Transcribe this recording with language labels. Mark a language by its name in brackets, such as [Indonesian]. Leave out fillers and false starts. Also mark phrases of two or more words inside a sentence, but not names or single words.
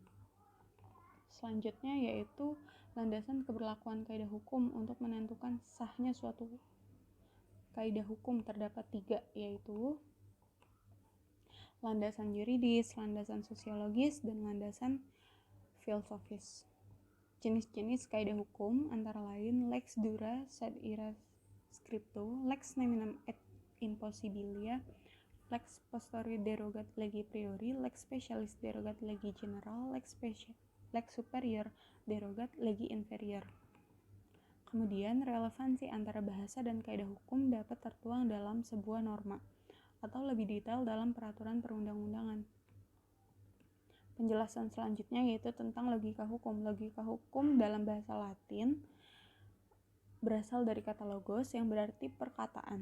[Indonesian] Selanjutnya yaitu landasan keberlakuan kaidah hukum. Untuk menentukan sahnya suatu kaidah hukum terdapat 3, yaitu landasan yuridis, landasan sosiologis, dan landasan filosofis. Jenis-jenis kaidah hukum antara lain [Latin] lex dura sed ira scripto, lex neminem et impossibilia, lex posterior derogat legi priori, lex specialis derogat legi general, lex superior derogat legi inferior. [Indonesian] Kemudian relevansi antara bahasa dan kaidah hukum dapat tertuang dalam sebuah norma atau lebih detail dalam peraturan perundang-undangan. Penjelasan selanjutnya yaitu tentang logika hukum. Logika hukum dalam bahasa Latin berasal dari kata logos yang berarti perkataan.